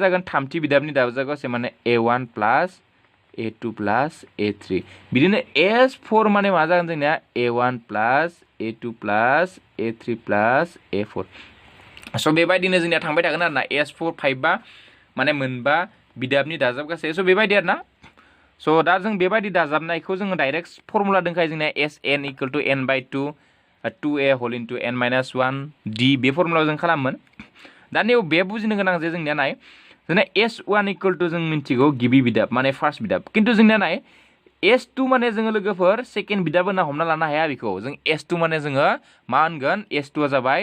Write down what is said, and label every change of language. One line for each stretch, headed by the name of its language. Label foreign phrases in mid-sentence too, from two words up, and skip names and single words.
Bodo: जागोन थामथि बिदाबनि दाजाबगासै माने A1 प्लस A2 प्लस A3 बिदिनो S4 माने मा जागोन जोंनिया A1 प्लस A2 प्लस A3 प्लस A4 स' बेबायदिनो जोंनिया थांबाय थागोन आरो ना S4 5 माने मोनबा बिदाबनि दाजाबगासै स' बेबायदि आरो ना स' दा जों बेबायदि दाजाबनायखौ जोङो
English: direct formula
Bodo: दंखायो जोंनिया Sn
English: equal to
Bodo: n/2 2a
English: whole into
Bodo: n - 1 d बे फर्मुलायाव जों खालामोन दा नैयाव बे बुजिनो गोनां जे जोंनिया नाय जोंना S1
English: equal to
Bodo: जों मिन्थिगौ गिबि बिदाब माने फार्स्ट बिदाब खिन्थु जोंनिया नाय S2 माने जोङो लोगोफोर सेकेन्ड बिदाब होनना हमना लानो हाया बेखौ जों S2 माने जोङो मा होनगोन S2 आ जाबाय